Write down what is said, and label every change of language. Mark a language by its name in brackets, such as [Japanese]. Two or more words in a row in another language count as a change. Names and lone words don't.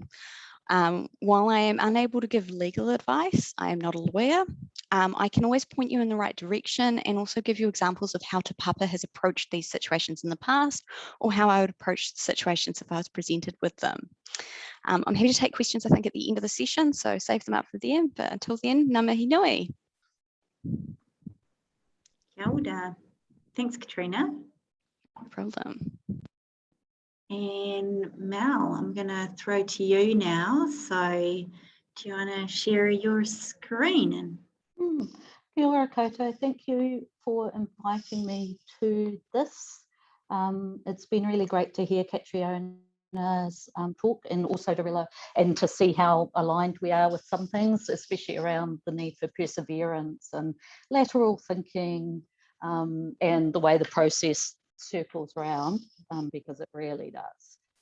[English] While I am unable to give legal advice, I am not a lawyer, I can always point you in the right direction and also give you examples of how Te Papa has approached these situations in the past, or how I would approach situations if I was presented with them. I'm happy to take questions, I think, at the end of the session, so save them up for the end, but until then, [Māori] ngā mihi nui. Kia ora. [English] Thanks, Catriona. No problem. And Mel, I'm going to throw to you now. So do you want to share your screen? [Māori] Kia ora koutou. [English] Thank you for inviting me to this. It's been really great to hear Catriona's talk, and also to see how aligned we are with some things, especially around the need for perseverance and lateral thinking, and the way the process circles around, because it really does.